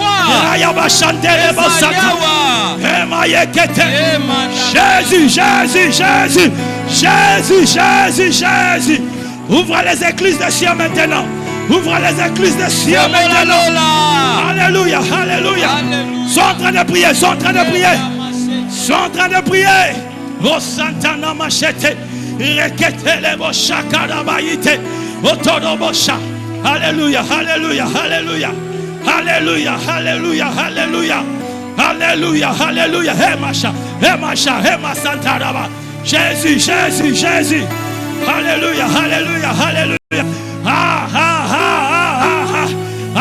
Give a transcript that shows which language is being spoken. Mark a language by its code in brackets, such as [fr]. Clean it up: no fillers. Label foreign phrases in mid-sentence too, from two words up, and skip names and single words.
[fr] Rayabashante le Basata. Jésus, Jésus, Jésus, Jésus, Jésus, Jésus. Ouvre les écluses de ciel maintenant. Ouvre les écluses de ciel maintenant. Alléluia, alléluia. Sois en train de prier, sois en train de prier. Sois en train de prier. Oh Santana Machete. Rekete bo shakara bayite. Otodobosha. Alléluia, alléluia, alléluia. Alléluia, alléluia, alléluia. Alléluia, alléluia. Hema Santaraba. Jésus, Jésus, Jésus. Alléluia, alléluia, alléluia. Ah, ah, ah, ah, ah, ah.